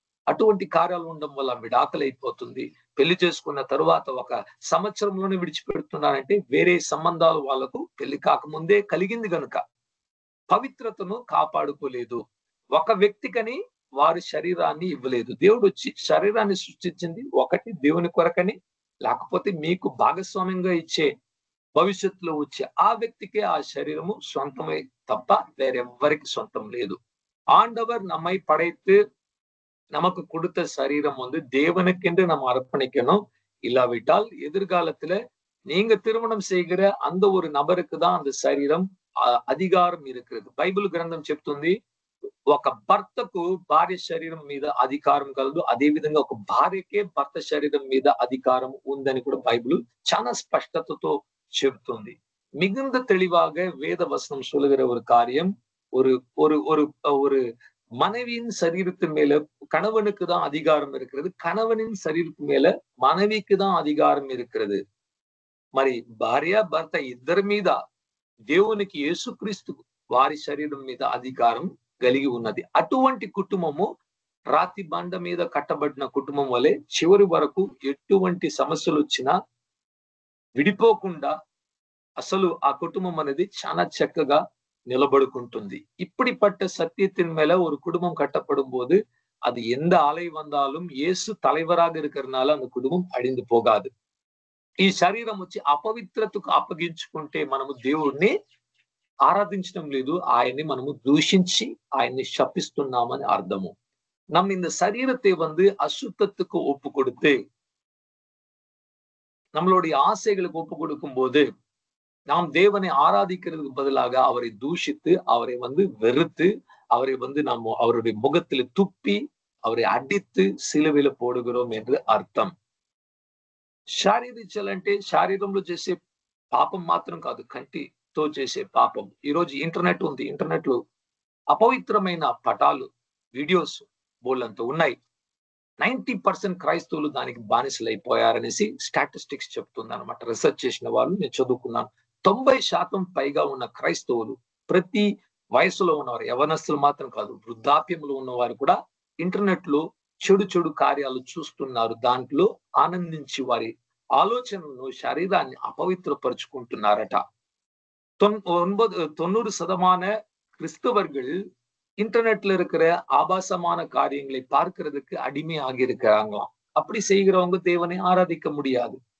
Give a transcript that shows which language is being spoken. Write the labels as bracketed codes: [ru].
[te] అటువంటి కార్యాలు ఉండడం వల్ల విడాకులు అయిపోతుంది. పెళ్లి చేసుకున్న తరువాత 1 సంవత్సరంలోనే విడిచిపెడుతున్నారంటే వేరే సంబంధాలు వాళ్ళకు పెళ్లి కాకముందే కలిగింది గనుక పవిత్రతను కాపాడుకోలేదు. ఒక వ్యక్తికని వారి శరీరాన్ని ఇవ్వలేదు. దేవుడు వచ్చి శరీరాన్ని సృష్టించింది ఒకటి దేవుని కొరకని, లేకపోతే మీకు భాగస్వామ్యంగా ఇచ్చే భవిష్యత్తులో వచ్చే ఆ వ్యక్తికే ఆ శరీరము సొంతమై తప్ప వేరెవ్వరికి సొంతం లేదు. [ta] ஆண்டவர் நம்மை படைத்து நமக்கு கொடுத்த சரீரம் தேவனுக்கென்று நம்ம அர்ப்பணிக்கணும். இல்லாவிட்டால் எதிர்காலத்துல நீங்க திருமணம் செய்கிற அந்த ஒரு நபருக்கு தான் அந்த శరీరం అధికారం இருக்கிறது. [te] బైబిల్ గ్రంథం చెప్తుంది, ఒక భర్తకు భార్య శరీరం మీద అధికారం కలదు, అదే విధంగా ఒక భార్యకే భర్త శరీరం మీద అధికారం ఉందని కూడా బైబిల్ చాలా స్పష్టతతో చెప్తుంది. [ta] மிகுந்த தெளிவாக வேத வசனம் சொல்லுகிற ஒரு காரியம், ஒரு ஒரு ஒரு ஒரு மனைவியின் சரீரத்தின் மேல கணவனுக்கு தான் அதிகாரம் இருக்கிறது, கணவனின் శరీరத்தின் மேல மனைவிக்கு தான் அதிகாரம் இருக்கிறது. [te] మరి భార్య భర్త ఇద్దరి మీద దేవునికి యేసుక్రీస్తు వారి శరీరం మీద అధికారం కలిగి ఉన్నది. అటువంటి కుటుంబము రాతి బండ మీద కట్టబడిన కుటుంబం వలె చివరి వరకు ఎటువంటి సమస్యలు వచ్చినా విడిపోకుండా అసలు ఆ కుటుంబం అనేది చాలా చక్కగా நிலபடுకుంటుంది. [ta] இப்படிப்பட்ட சத்தியத்தின் மேல ஒரு குடும்பம் கட்டப்படும் போது அது எந்த அலை வந்தாலும் இயேசு தலைவராக இருக்கிறதுனால அந்த குடும்பம் அழிந்து போகாது. [te] ఈ శరీరం వచ్చి అపవిత్రతకు అప్పగించుకుంటే మనము దేవుణ్ణి ఆరాధించడం లేదు, ఆయన్ని మనము దూషించి ఆయన్ని శపిస్తున్నామని అర్థము. [ta] நம்ம இந்த சரீரத்தை அசுத்தத்துக்கு ஒப்பு கொடுத்து நம்மளுடைய ஆசைகளுக்கு ஒப்பு கொடுக்கும் போது நாம் தேவனை ஆராதிக்கிறதுக்கு பதிலாக அவரை தூஷித்து, அவரை வெறுத்து, அவரை நாம் அவருடைய முகத்துல துப்பி, அவரை అడిத்து సిలువలో పోడుகிறோம் என்று అర్థం. [te] శారీరించాలంటే శరీరంలో చేసే పాపం మాత్రం కాదు, కంటితో చేసే పాపం. ఈ రోజు ఇంటర్నెట్ ఉంది, ఇంటర్నెట్ లో అపవిత్రమైన పటాలు, వీడియోస్ బోళ్ళంతా ఉన్నాయి. 90% క్రైస్తవులు దానికి బానిసలైపోయారనేసి స్టాటిస్టిక్స్ చెప్తుంది అనమాట. రీసెర్చ్ చేసిన వాళ్ళు, నేను చదువుకున్నాను. 90% పైగా ఉన్న క్రైస్తవులు, ప్రతి వయసులో ఉన్నవారు, యవనస్తులు మాత్రం కాదు, వృద్ధాప్యంలో ఉన్నవారు కూడా ఇంటర్నెట్ లో చెడు కార్యాలు చూస్తున్నారు. దాంట్లో ఆనందించి వారి ఆలోచనలను, శరీరాన్ని అపవిత్రపరుచుకుంటున్నారట. [ta] 90% கிறிஸ்தவர்கள் இன்டர்நெட்ல இருக்கிற ஆபாசமான காரியங்களை பார்க்கிறதுக்கு அடிமையாகி இருக்கிறாங்களாம். அப்படி செய்கிறவங்க தேவனை ஆராதிக்க முடியாது.